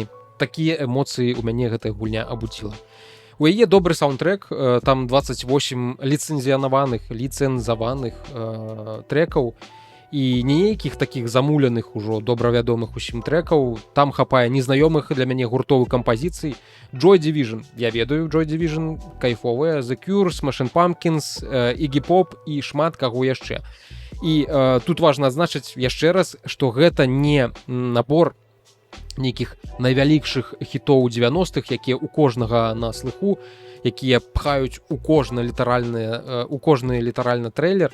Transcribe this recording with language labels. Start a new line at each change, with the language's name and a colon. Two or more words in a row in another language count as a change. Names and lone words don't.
Belarusian: Такія эмоцыі ў мяне гэтая гульня абудзіла. У яе добры саундтрэк, там 28 ліцэнзаваных трэкаў, і нейкіх такіх замуленых ужо добравядомых усім трэкаў. Там хапае незнаёмых для мяне гуртовых кампазіцый. Joy Division, я ведаю Joy Division, кайфовыя, The Cure, Smashing Pumpkins, Iggy Pop і шмат каго яшчэ. І тут важна адзначыць яшчэ раз, што гэта не набор нейкіх найвялікшых хітоў 90-х, якія ў кожнага на слыху, якія пхаюць у кожны літаральна трэйлер.